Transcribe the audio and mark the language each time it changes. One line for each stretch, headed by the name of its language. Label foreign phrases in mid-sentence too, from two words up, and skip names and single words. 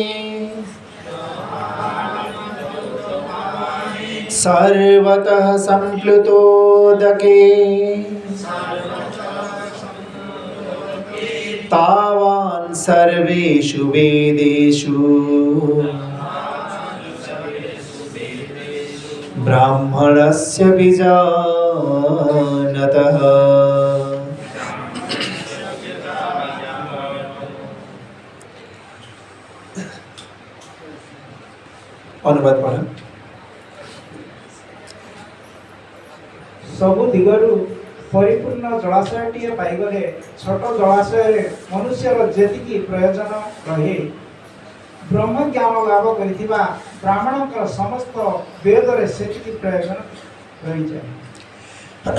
Sanskrit: सर्वतः संप्लुतोदके तावान् सर्वेषु वेदेषु ब्राह्मणस्य विजानतः।
Odia: ଅନୁବାଦ ପଢ଼ା ସବୁ ଦିଗରୁ ପରିପୂର୍ଣ୍ଣ ଜଳାଶୟଟିଏ ପାଇଗଲେ ଛୋଟ ଜଳାଶୟ ମନୁଷ୍ୟର ଯେତିକି ପ୍ରୟୋଜନ ରହେ ବ୍ରହ୍ମ ଜ୍ଞାନ ଲାଭ କରିଥିବା ବ୍ରାହ୍ମଣଙ୍କର ସମସ୍ତ ବେଦରେ ସେତିକି ପ୍ରୟୋଜନ ରହି ଯାଏ।